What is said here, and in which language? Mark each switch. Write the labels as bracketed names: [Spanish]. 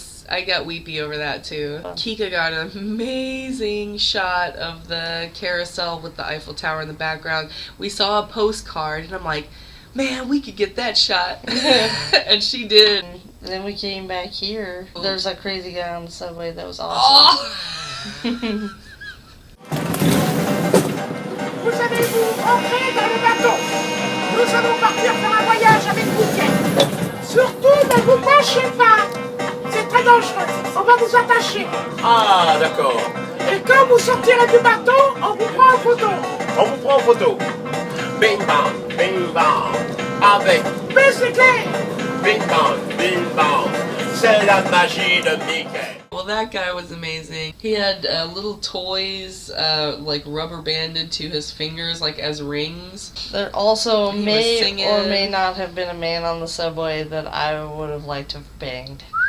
[English] I got weepy over that too. Keeka got an amazing shot of the carousel with the Eiffel Tower in the background. We saw a postcard and I'm like, man, we could get that shot. And she did. And then we came back here. There's a crazy guy on the subway that was awesome. Oh! [French] Vous allez-vous entrer dans le bateau? Nous allons partir faire un voyage avec Becky. Surtout, ne vous penchez pas. C'est très dangereux. On va vous attacher. Ah, d'accord. Et quand vous sortirez du bateau, on vous prend en photo. On vous prend en photo. Bing bang, avec Baisse les clés. bing bang, c'est la magie de Mickey. [English] Well, that guy was amazing. He had little toys, like rubber banded to his fingers, like as rings. There also He was may singing. or may not have been a man on the subway that I would have liked to have banged.